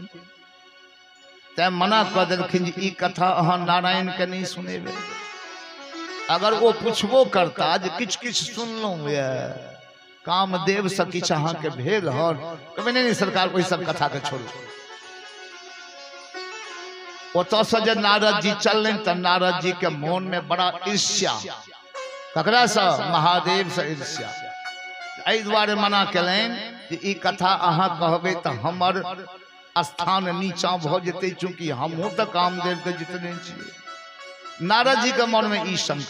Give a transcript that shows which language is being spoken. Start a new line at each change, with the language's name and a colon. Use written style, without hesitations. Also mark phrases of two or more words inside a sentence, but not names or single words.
Maithili: तै मना कऽ देलखिन जे ई कथा अहाँ नारायण के नहीं सुनेबे। अगर वो पूछबो करता जे किछ किछ सुनलौं ये कामदेव से किछ अहाँ के भेल हन, कहबे नहीं सरकार कोई सब कथा के छोड़ू। ओतऽ से जे नारद जी चललनि तो नारद जी के मन में बड़ा ईर्ष्या। ककरा से? महादेव से ईर्ष्या। एहि दुआरे मना केलनि जे ई कथा अहाँ कहबे तो हमर स्थान नीचा भ जेतै, चूंकि हमहूँ तो कामदेव के जितने छियै। नारद जी के मन में ई शंका।